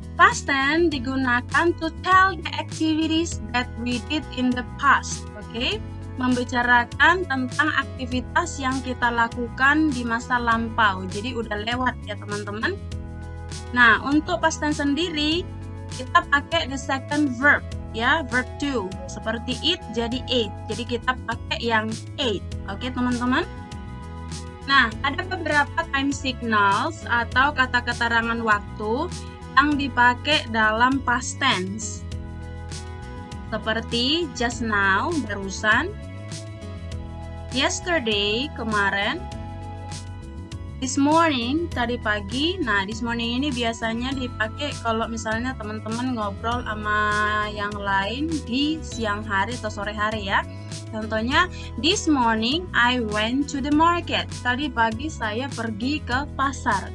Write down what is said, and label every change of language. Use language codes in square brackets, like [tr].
[en] Past tense [id] digunakan [en] to tell the activities that we did in the past, oke? [id] Membicarakan tentang aktivitas yang kita lakukan di masa lampau. Jadi udah lewat ya teman-teman. Nah, untuk past tense sendiri kita pakai [en] the second verb [id] ya, verb to. Seperti eat jadi ate. Jadi kita pakai yang ate. Oke, teman-teman? Nah, ada beberapa time signals atau kata keterangan waktu yang dipakai dalam past tense. Seperti [en] just now, [id] barusan, [en] yesterday, [id] kemarin, [en] this morning, [id] tadi pagi. Nah, this morning ini biasanya dipakai kalau misalnya teman-teman ngobrol sama yang lain di siang hari atau sore hari ya. [en] Contohnya, this morning I went to the market. [id] Tadi pagi saya pergi ke pasar.